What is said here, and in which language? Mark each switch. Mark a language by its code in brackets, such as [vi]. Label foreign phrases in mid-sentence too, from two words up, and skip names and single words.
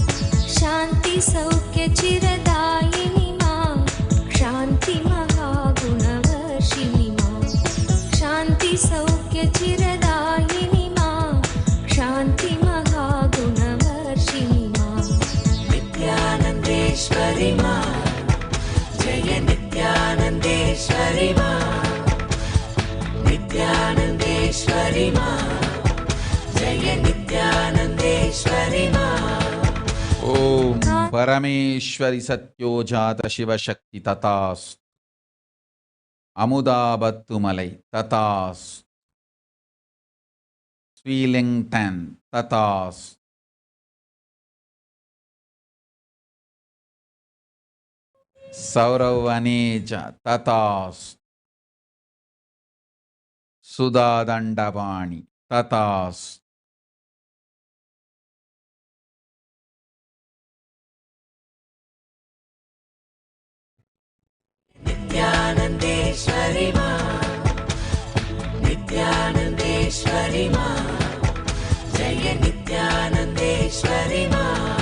[sa] शान्तिसौख्यचिरदायिनि मां शान्तिमहागुणवर्षिणि मां शान्तिसौख्यचिरदायिनि मां शान्तिमहागुणवर्षिणि मां नित्यानन्देश्वरि मां जय नित्यानन्देश्वरि मां नित्यानन्देश्वरि मां जय नित्यानन्देश्वरि मां ஓம். பரமேஸ்வரி சத்யோஜாத சிவசக்தி ததாஸ்து. அமுதாபத்துமலை ததாஸ்து. ஸ்ரீலிங்டன் ததாஸ்து. சௌரவனேஜ ததாஸ்து. சுதாதண்டபாணி ததாஸ்து. नित्यानन्देश्वरि मां नित्यानन्देश्वरि मां जय नित्यानन्देश्वरि मां